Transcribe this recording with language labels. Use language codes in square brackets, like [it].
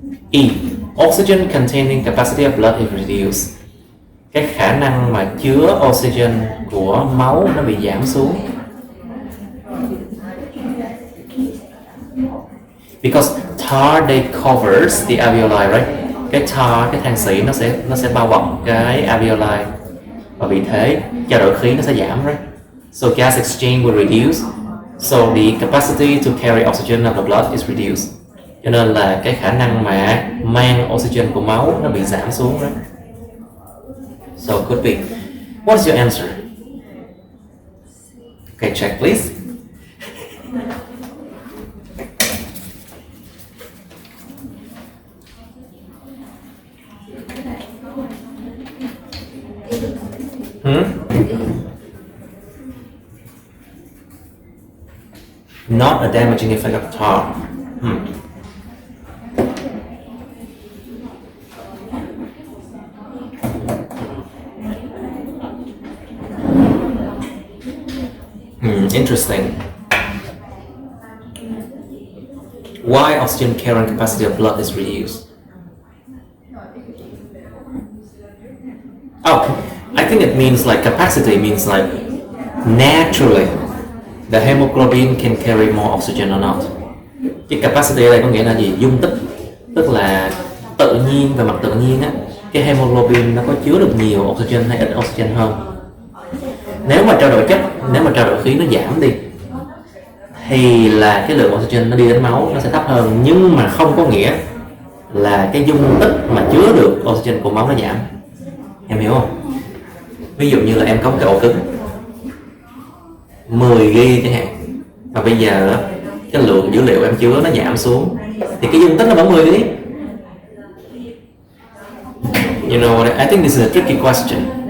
[en] E. Oxygen containing capacity of blood is reduced. [vi] Cái khả năng mà chứa oxygen của máu nó bị giảm xuống. [en] Because tar they covers the alveoli, right? [vi] cái tar, cái than xỉ nó sẽ bao bọc cái alveoli, và vì thế trao đổi khí nó sẽ giảm, [en] right? So gas exchange will reduce, so the capacity to carry oxygen of the blood is reduced. [vi] Cho nên là cái khả năng mà mang oxygen của máu nó bị giảm xuống, [en] right? So could be. What is your answer? Okay, check please. Not a damaging effect of tar. Interesting. Why oxygen carrying capacity of blood is reduced? Oh, I think it means like capacity means like naturally the hemoglobin can carry more oxygen or not. [vi] Cái capacity ở đây có nghĩa là gì? Dung tích, tức là tự nhiên, về mặt tự nhiên á, cái hemoglobin nó có chứa được nhiều oxygen hay ít oxygen hơn. Nếu mà trao đổi khí nó giảm đi thì là cái lượng oxygen nó đi đến máu nó sẽ thấp hơn, nhưng mà không có nghĩa là cái dung tích mà chứa được oxygen của máu nó giảm. Em hiểu không? Ví dụ như là em có một cái ổ cứng 10 GB chẳng hạn, và bây giờ cái lượng dữ liệu em chứa nó giảm xuống thì cái dung tích nó vẫn 10 GB. [en] You know, I think this is a tricky question.